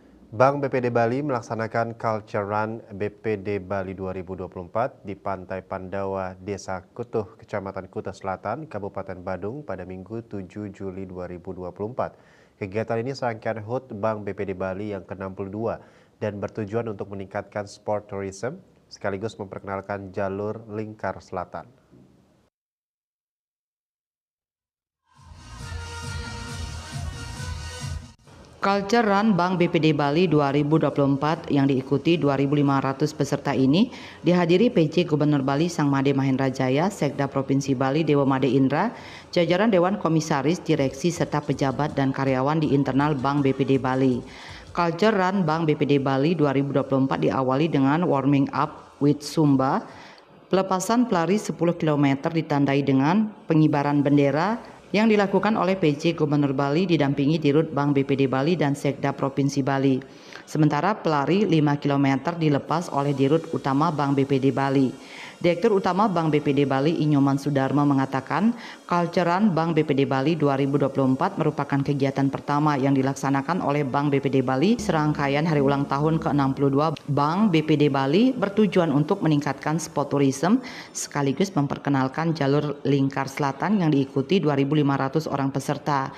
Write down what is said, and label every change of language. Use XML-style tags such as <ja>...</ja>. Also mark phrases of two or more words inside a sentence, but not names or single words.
<id>Bank BPD Bali melaksanakan Culture Run BPD Bali 2024 di Pantai Pandawa, Desa Kutuh, Kecamatan Kuta Selatan, Kabupaten Badung pada Minggu 7 Juli 2024. Kegiatan ini serangkaian HUT Bank BPD Bali yang ke-62 dan bertujuan untuk meningkatkan</id> <en>sport tourism</en> <id>sekaligus memperkenalkan jalur lingkar selatan. Culture Run Bank BPD Bali 2024 yang diikuti 2.500 peserta ini dihadiri PJ Gubernur Bali Sang Made Mahendra Jaya, Sekda Provinsi Bali Dewa Made Indra, jajaran Dewan Komisaris, Direksi serta pejabat dan karyawan di internal Bank BPD Bali. Culture Run Bank BPD Bali 2024 diawali dengan</id> <en>warming up with Zumba.</en> <id>Pelepasan pelari 10 km ditandai dengan pengibaran bendera yang dilakukan oleh PJ Gubernur Bali didampingi Dirut Bank BPD Bali dan Sekda Provinsi Bali. Sementara pelari 5 km dilepas oleh Dirut Utama Bank BPD Bali. Direktur Utama Bank BPD Bali Inyoman Sudarma mengatakan, Culture Run Bank BPD Bali 2024 merupakan kegiatan pertama yang dilaksanakan oleh Bank BPD Bali serangkaian hari ulang tahun ke-62 Bank BPD Bali bertujuan untuk meningkatkan</id> <en>sport tourism</en> <id>sekaligus memperkenalkan jalur lingkar selatan yang diikuti 2.500 orang peserta.</id>